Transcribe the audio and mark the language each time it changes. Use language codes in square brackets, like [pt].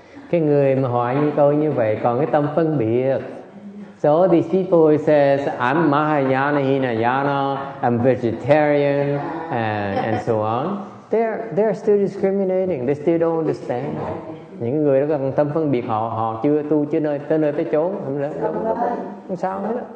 [vi] Cái người mà hỏi như tôi như vậy còn cái tâm phân biệt. [en] So these people says, I'm Mahayana, Hinayana, I'm vegetarian, and so on. They're still discriminating. They still don't understand. [vi] Những người đó còn tâm phân biệt, họ chưa tu chưa tới nơi tới chốn, không sao hết.